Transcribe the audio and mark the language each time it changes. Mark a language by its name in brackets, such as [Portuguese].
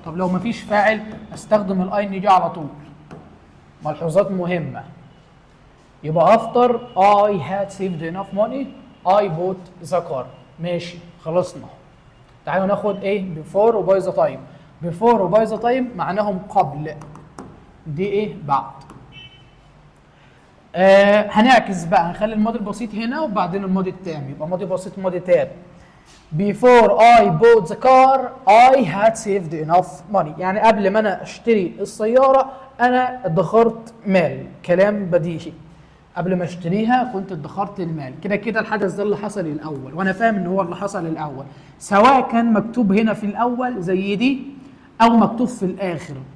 [Arabic] طب لو مفيش فاعل استخدم الاي ان جي على طول. ملحوظات مهمة. [English] يبقى after I had saved enough money I bought the car. [Arabic] ماشي، خلصنا. تعالوا ناخد ايه؟ before و by the time. before و by the time معناهم قبل، دي ايه؟ بعد. هنعكس بقى، هنخلي الماضي البسيط هنا وبعدين الماضي التام، يبقى ماضي بسيط ماضي تام. [English] Before I bought the car I had saved enough money. [Arabic] يعني قبل ما انا اشتري السيارة انا ادخرت مال. كلام بديهي. قبل ما اشتريها كنت ادخرت المال. كده كده الحدث ده اللي حصل الاول وانا فاهم ان هو اللي حصل الاول، سواء كان مكتوب هنا في الاول زي دي او مكتوب في الاخر.